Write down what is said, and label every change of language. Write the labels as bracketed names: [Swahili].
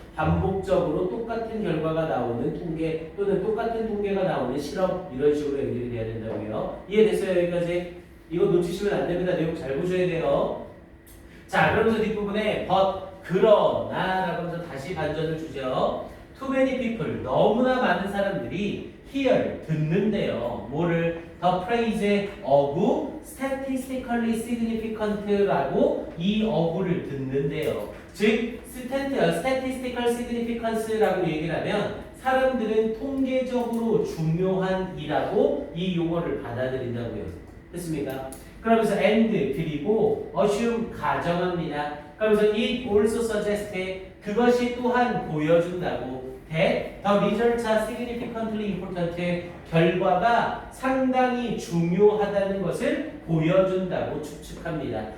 [Korean] 반복적으로 똑같은 결과가 나오는 통계 또는 똑같은 통계가 나오는 실험 이런 식으로 연결이 돼야 된다고요. 이해됐어요? 여기까지? 이거 놓치시면 안 됩니다. 내용 잘 보셔야 돼요. 자, 그러면서 뒷부분에 그러나 라고 하면서 다시 반전을 주죠. [English] Too many people, [Korean] 너무나 많은 사람들이 hear, 듣는데요. 뭐를? [English] The phrase of statistically significant라고 [Korean] 이 어구를 듣는데요. 즉, [English] statistical significance [Korean] 라고 얘기를 하면 사람들은 통계적으로 중요한이라고 이 용어를 받아들인다고요. 됐습니까? 그러면서 and 그리고 assume 가정합니다. 그러면서 [English] it also suggests [Korean] 그것이 또한 보여준다고 [English] that the results are significantly important [Korean] 결과가 상당히 중요하다는 것을 보여준다고 추측합니다.